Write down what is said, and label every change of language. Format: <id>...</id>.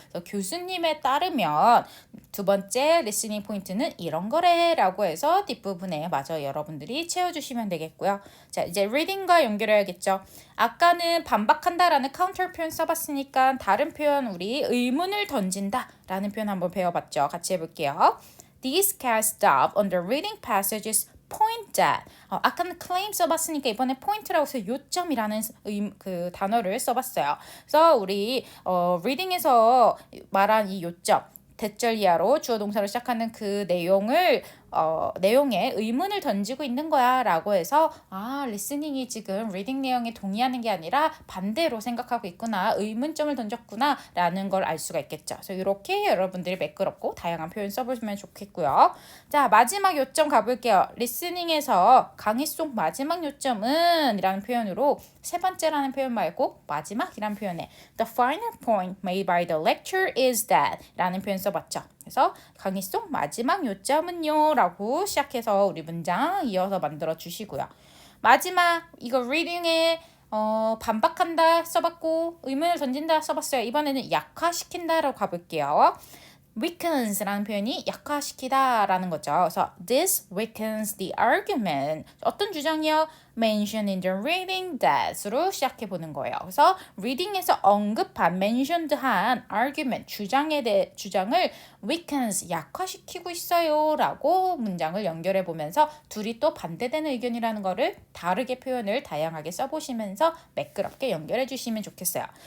<ko>그래서 교수님에 따르면 두 번째 listening 포인트는 이런 거래라고 해서 뒷부분에 마저 여러분들이 채워주시면 되겠고요. 자 이제 reading과 연결해야겠죠. 아까는 반박한다라는 counter 표현 써봤으니까 다른 표현 우리 의문을 던진다라는 표현 한번 배워봤죠. 같이 해볼게요.</ko> <en>These cast doubt on the reading passages point that</en> <ko>아까는 claim 써봤으니까 이번에 point라고 해서 요점이라는 그 단어를 써봤어요. 그래서 우리 reading에서 말한 이 요점 대절 이하로 주어 동사로 시작하는 그 내용에 의문을 던지고 있는 거야 라고 해서 리스닝이 지금 리딩 내용에 동의하는 게 아니라 반대로 생각하고 있구나 의문점을 던졌구나 라는 걸 알 수가 있겠죠. 그래서 이렇게 여러분들이 매끄럽고 다양한 표현 써보시면 좋겠고요. 자 마지막 요점 가볼게요. 리스닝에서 강의 속 마지막 요점은 이라는 표현으로 세 번째라는 표현 말고 마지막이라는 표현에</ko> <en>The final point made by the lecture is that</en> <ko>라는 표현 써봤죠. 그래서 강의 속 마지막 요점은요 라고 시작해서 우리 문장 이어서 만들어 주시고요. 마지막 이거 reading에 반박한다 써봤고 의문을 던진다 써봤어요. 이번에는 약화시킨다라고 가볼게요. weakens라는 표현이 약화시키다 라는 거죠. 그래서</ko> <en>this weakens the argument.</en> <ko>어떤 주장이요?</ko> <en>mentioned in the reading that으로</en> <ko>시작해 보는 거예요. 그래서 reading에서 언급한, mentioned한 argument, 주장을 weakens, 약화시키고 있어요 라고 문장을 연결해 보면서 둘이 또 반대되는 의견이라는 거를 다르게 표현을 다양하게 써보시면서 매끄럽게 연결해 주시면 좋겠어요.</ko>